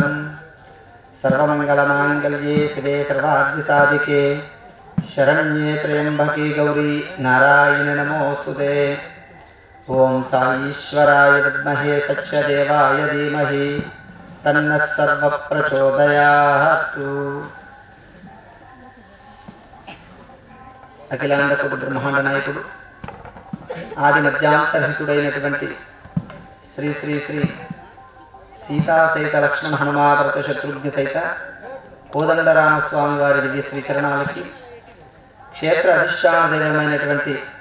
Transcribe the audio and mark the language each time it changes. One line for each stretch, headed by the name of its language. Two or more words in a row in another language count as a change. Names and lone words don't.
Sanskrit: सर्वमङ्गलमाङ्गल्ये शिवे सर्वाद्यसाधिके शरण्ये त्र्यम्बके गौरी नारायणि नमोऽस्तुते। ओं साईश्वराय विद्महे सत्यदेवाय धीमहि तन्नः सर्वः प्रचोदयात्।
Telugu: అఖిలాండకుడు బ్రహ్మాండ నాయకుడు ఆది మధ్యాంతరహితుడైనటువంటి శ్రీ శ్రీ శ్రీ సీతా సహిత లక్ష్మణ హనుమ భరత శత్రుఘ్న సహిత కోదండరామస్వామి వారి దివ్య శ్రీ చరణాలకి, క్షేత్ర అధిష్టాన దైవమైనటువంటి